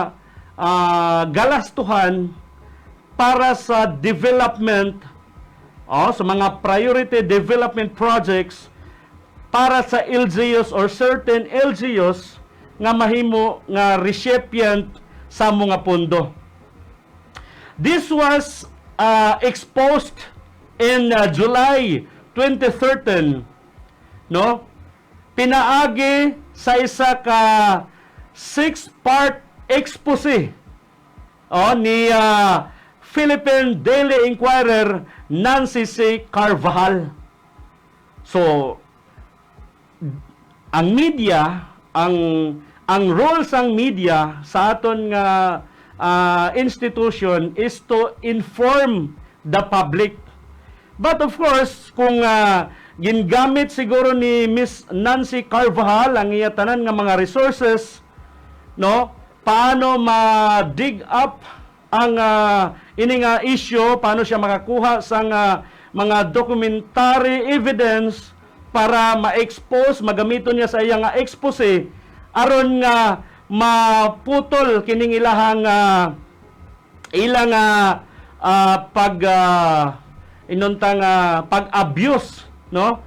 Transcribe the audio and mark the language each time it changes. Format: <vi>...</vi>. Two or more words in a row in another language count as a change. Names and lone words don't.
<hil>galastuhan para sa development, sa mga</hil> <en>priority development projects</en> <hil>para sa LGUs or certain LGUs nga mahimo nga recipient sa mga pondo.</hil> <en>This was exposed in July 2013, no?</en> <hil>Pinaagi sa isa ka 6-part expose ni Philippine Daily Inquirer Nancy C. Carvajal. So ang media, ang role sang media sa aton nga institution</hil> <en>is to inform the public. But of course,</en> <hil>kung gingamit siguro ni Miss Nancy Carvajal ang iya tanan nga mga resources, no, paano ma-dig up ang ini nga issue, paano siya makakuha sa mga</hil> <en>documentary evidence</en> <hil>para ma-expose, magamiton niya sa iya nga expose aron nga maputol kining ilahang ilang inuntang pag-abuse, no?</hil>